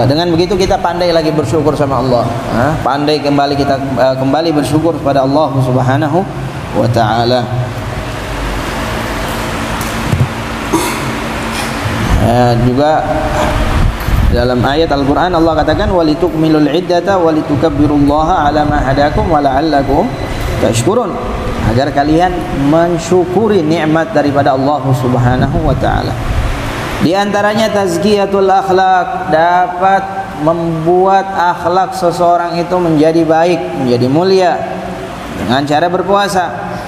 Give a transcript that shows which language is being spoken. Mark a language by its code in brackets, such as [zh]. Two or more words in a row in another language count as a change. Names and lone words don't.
[id] Dengan begitu kita pandai lagi bersyukur sama Allah. Pandai kembali kita kembali bersyukur kepada Allah [ar] سبحانه وتعالى. [id] Juga dalam ayat Al-Qur'an Allah katakan [ar] ولتكملوا العدة ولتكبروا الله على ما هداكم ولعلكم تشكرون, [id] agar kalian mensyukuri nikmat daripada Allah [ar] سبحانه وتعالى. [id] Di antaranya [ar] تزكية الأخلاق, [id] dapat membuat akhlak seseorang itu menjadi baik, menjadi mulia dengan cara berpuasa.